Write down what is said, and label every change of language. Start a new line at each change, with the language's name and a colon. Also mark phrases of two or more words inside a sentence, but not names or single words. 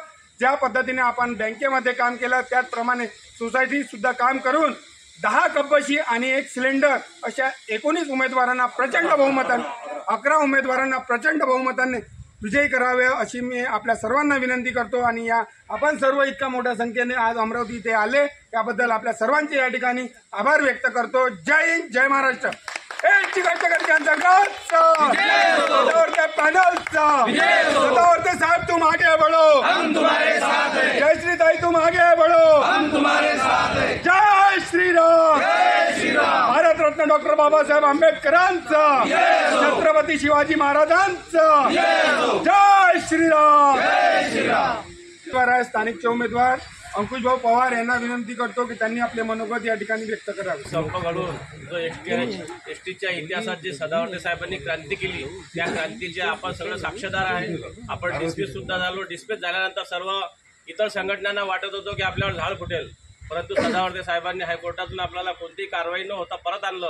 Marathi: ज्या पद्धतीने आपण बँकेमध्ये काम केलं त्याचप्रमाणे सोसायटी सुद्धा काम करून 10 कपाशी आणि 1 सिलेंडर अशा 19 उमेदवारांना प्रचंड बहुमताने 11 उमेदवारांना प्रचंड बहुमताने विजयी करावे अशी मी आपल्या सर्वांना विनंती करतो. आणि या आपण सर्व इतक्या मोठ्या संख्येने आज अमरावती इथे आले त्याबद्दल आपल्या सर्वांचे या ठिकाणी आभार व्यक्त करतो. जय हिंद, जय महाराष्ट्र. एस.टी. कष्टकरी जनसंघाचा सदावर्ते पॅनलचा
Hindi: सदावर्ते साहब तुम आगे बढ़ो, हम तुम्हारे साथ हैं. जय श्री ताई तुम आगे बढ़ो, हम तुम्हारे साथ हैं. जय श्रीराम. जय श्री राम.
Marathi: भारतरत्न डॉक्टर बाबासाहेब आंबेडकरांचा, छत्रपती शिवाजी महाराजांचा जय श्रीराम. जय श्री राम. स्थानिकचे उमेदवार अंकुशभाऊ पवार यांना विनंती करतो की त्यांनी आपले मनोगत या ठिकाणी व्यक्त करावे. संपकडून जो एसटीच्या इतिहासात जे सदावर्ते साहेबांनी क्रांती केली त्या क्रांतीचे आपण सगळं साक्षीदार आहे. आपण डिस्मिस सुद्धा झालो. डिस्मिस झाल्यानंतर सर्व इतर संघटनांना वाटत होतं की आपल्यावर झाड फुटेल, परंतु सदावर्ते साहेबांनी हायकोर्टातून आपल्याला कोणतीही कारवाई न होता परत आणलं.